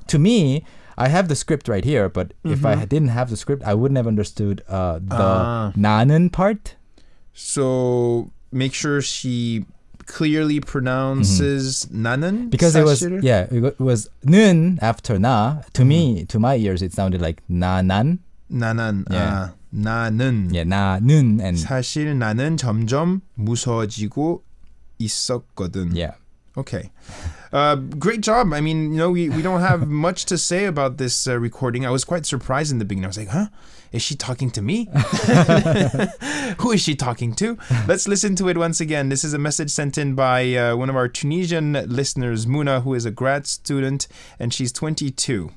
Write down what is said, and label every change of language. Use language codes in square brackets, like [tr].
[en] To me, I have the script right here, but if I didn't have the script, I wouldn't have understood the 나는 part. So make sure she clearly pronounces 나는. Because [ko] 사실? [en] it was 는 after 나. To me, to my ears, it sounded like 나난. [ko] 나난. [en] Yeah. [ko] 나는. [en] Yeah, 나는 and [ko] 사실 나는 점점 무서워지고 있었거든. [en] Yeah. Okay. Great job. I mean, we don't have much to say about this recording. I was quite surprised in the beginning. I was like, huh? Is she talking to me? Who is she talking to? Let's listen to it once again. This is a message sent in by one of our Tunisian listeners, Muna, who is a grad student, and she's 22.